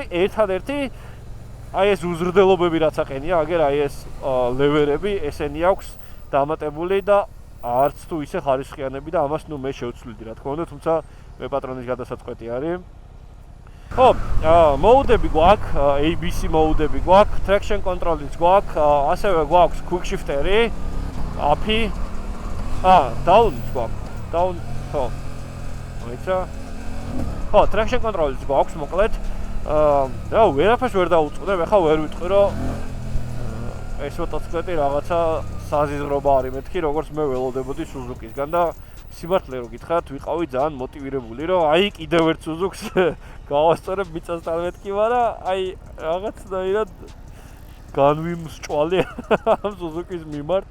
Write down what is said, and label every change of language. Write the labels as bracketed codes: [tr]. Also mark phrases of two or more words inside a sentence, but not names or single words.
[ka] ერთადერთი აი ეს უზრდელობები რაც აყენია, აგერ აი ეს ლევერები, ესენი აქვს დამატებული და არც თუ ისე ხარისხიანები და ამას მე შევცვლიდი რა თქმა უნდა, თუმცა მე პატრონის გადასაწყვეტი არის. ხო, mode-ები გვაქვს, ABC mode-ები გვაქვს, [en] traction control- [ka] იც გვაქვს, ასევე გვაქვს [en] quick shifter- [ka] ი, API, down-იც გვაქვს, down, ხო. მოიცა? ხო, [en] traction control- [ka] იც გვაქვს, მოკლედ. და ვერაფერს ვერ დაუწყდებ, ეხლა ვერ ვიტყვი, რომ ეს მოტოციკლეტი რაღაცა საზიზღრობა არის მეთქი, როგორც მე ველოდებოდი Suzuki-სგან და სიმართლე რო გითხრათ, ვიყავი ძალიან მოტივირებული, რომ აი კიდევ ერთ Suzuki-ს გავასწორებ მიწასთან მეთქი, მაგრამ აი რაღაცნაირად განვიმსჭვალე ამ Suzuki-s მიმართ.